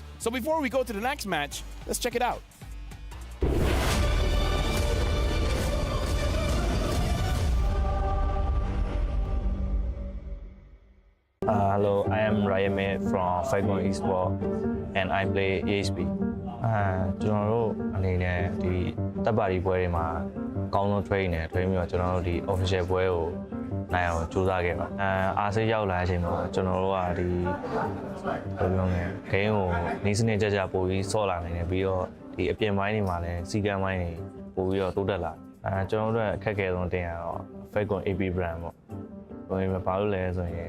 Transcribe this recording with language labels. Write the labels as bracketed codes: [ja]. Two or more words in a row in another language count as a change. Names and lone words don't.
[en] So before we go to the next match, let's check it out. Hello, I am Ryan May from Falcon Esports and I play EHP. [my] ကျွန်တော်တို့အနေနဲ့ဒီတပ်ပါတီပွဲတွေမှာအကောင်းဆုံး train နေ train ပြီးတော့ကျွန်တော်တို့ဒီ official ပွဲကိုနိုင်အောင်ကြိုးစားခဲ့ပါအားစိတ်ရောက်လာတဲ့အချိန်မှာကျွန်တော်တို့ကဒီဘယ်လိုပြောမလဲ game ကိုနေစနစ်ကြကြ ပို့ပြီးဆော့လာနိုင်တယ်ပြီးတော့ဒီအပြင်ပိုင်းတွေမှာလည်းစီကံပိုင်းတွေပို့ပြီးတော့တိုးတက်လာကျွန်တော်တို့အခက်အခဲဆုံးတင်ရတော့ Falcon AP brand ပေါ့ဘယ်မှာဘာလို့လဲဆိုရင်